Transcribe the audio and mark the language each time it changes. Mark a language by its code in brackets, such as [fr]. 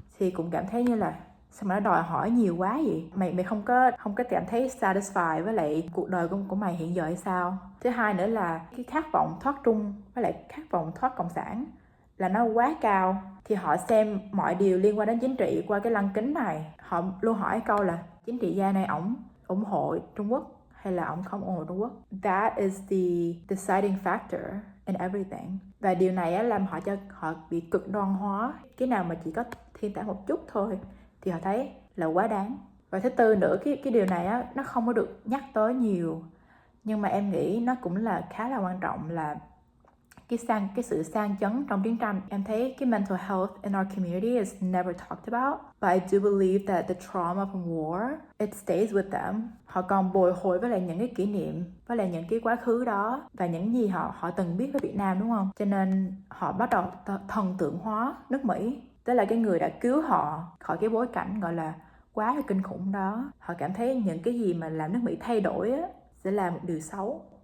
[vi] Thì cũng cảm thấy như là sao mà nó đòi hỏi nhiều quá vậy? Mày không có cảm thấy satisfied với lại cuộc đời của mày hiện giờ hay sao? Thứ hai nữa là cái khát vọng thoát Trung với lại khát vọng thoát Cộng sản là nó quá cao, thì họ xem mọi điều liên quan đến chính trị qua cái lăng kính này. Họ luôn hỏi câu là chính trị gia này ổng ủng hộ Trung Quốc hay là ổng không ủng hộ Trung Quốc. [en] That is the deciding factor in everything. [vi] Và điều này á, làm họ bị cực đoan hóa. Cái nào mà chỉ có thiên tả một chút thôi thì họ thấy là quá đáng. Và thứ tư nữa, cái điều này á, nó không có được nhắc tới nhiều, nhưng mà em nghĩ nó cũng là khá là quan trọng, là cái sự sang chấn trong chiến tranh. Em thấy cái [en] mental health in our community is never talked about, but I do believe that the trauma from war, it stays with them. [vi] Họ còn bồi hồi với lại những cái kỷ niệm, với lại những cái quá khứ đó và những gì họ từng biết với Việt Nam, đúng không? Cho nên họ bắt đầu thần tượng hóa nước Mỹ, tức là cái người đã cứu họ khỏi cái bối cảnh gọi là quá là kinh khủng đó. Họ cảm thấy những cái gì mà làm nước Mỹ thay đổi á, sẽ là một điều xấu.